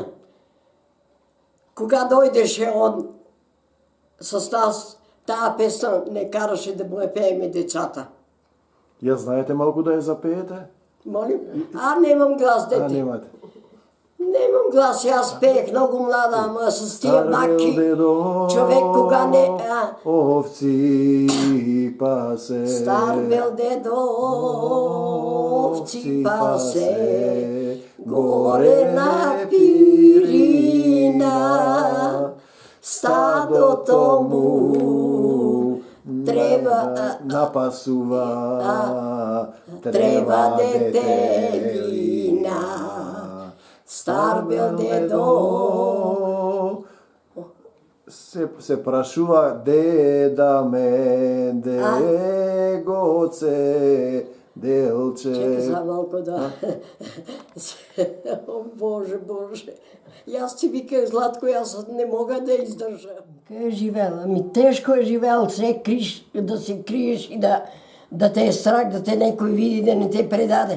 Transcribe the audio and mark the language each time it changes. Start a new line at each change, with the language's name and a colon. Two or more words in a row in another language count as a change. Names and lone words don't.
Bulgarian: Кога дойдеше он с нас, тая песен не караше да му я пееме децата. Я знаете малко да я запеете? Молим? Нямам глас, дете. Нямате. Нямам глас, аз пеех много млада, ама с тия маки, човек кога не...
Macedonian: Овци пасе. Стар бел дедо, овци пасе, горе на Пирина, стадото му треба напасува, треба детелина. Стар бел дедо. Се прашува деда мен, де Гоце, Делче.
Bulgarian: Чекай за малко да... О, Боже. И аз ти виках, Златко, аз не мога да издържа. Къде е живел? Тежко е живел, да се криеш и да те е страх, да те някой види, да не те предаде.